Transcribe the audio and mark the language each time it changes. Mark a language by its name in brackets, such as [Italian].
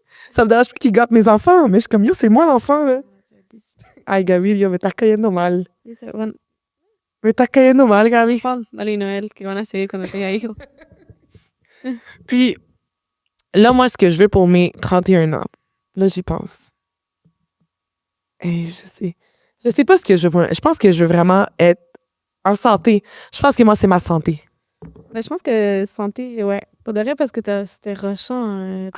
[French] Ça me dérange plus qu'il gâte mes enfants, mais je suis comme, yo, c'est moi l'enfant, là. [Spanish] Ay, Gaby, yo, me estás cayendo mal. Bueno, Me estás cayendo mal, Gaby. dale Noël, que van a seguir cuando tenga hijos. [French] Puis, là, moi, ce que je veux pour mes 31 ans, là, j'y pense. Et je sais pas ce que je veux. Je pense que je veux vraiment être en santé. Je pense que moi, c'est ma santé. Mais je pense que santé, ouais. Pour de vrai, parce que c'était rushant.